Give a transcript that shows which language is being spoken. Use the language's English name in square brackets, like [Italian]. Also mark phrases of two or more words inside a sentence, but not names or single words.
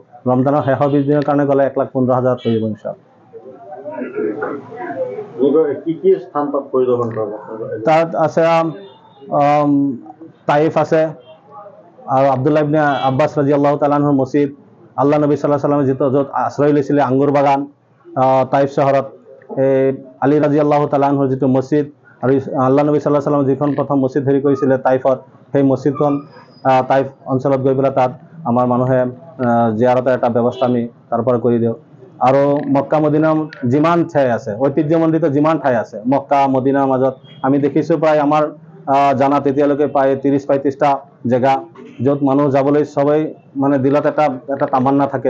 [Assamese] ৰমজানৰ শেষৰ 20 দিনৰ কাৰণে গ'লে 1,15,000 হৈ যাব ইনশাআল্লাহ। তাত আছে তাইফ আছে আৰু আব্দুল্লাহ ইবনে আব্বাছ [Arabic] رضي الله تعالى عنه [Assamese] মছজিদ, আল্লাহ নবী [Arabic] صلى الله عليه وسلم [Assamese] য'ত আশ্ৰয় লৈছিলে আঙ্গুৰ বাগান, তাইফ চহৰত আলী [Arabic] رضي الله تعالى عنه [Assamese] যিটো মছজিদ, আৰু আল্লাহ নবী [Arabic] صلى الله عليه وسلم [Assamese] যিখন প্ৰথম মছজিদ হেৰি কৰিছিলে তাইফত, সেই মছজিদখন তাইফ অঞ্চলত গৈ পেলাই তাত আমাৰ মানুহে জিয়াৰতৰ এটা ব্যৱস্থা আমি তাৰ পৰা কৰি দিওঁ। আৰু মক্কা মদিনা যিমান ঠাই আছে, ঐতিহ্যমণ্ডিত যিমান ঠাই আছে মক্কা মদিনাৰ মাজত, আমি দেখিছোঁ প্ৰায় আমাৰ জানাত এতিয়ালৈকে প্ৰায় 30-35টা জেগা য'ত মানুহ যাবলৈ সবেই মানে দিলত এটা তামান্না থাকে।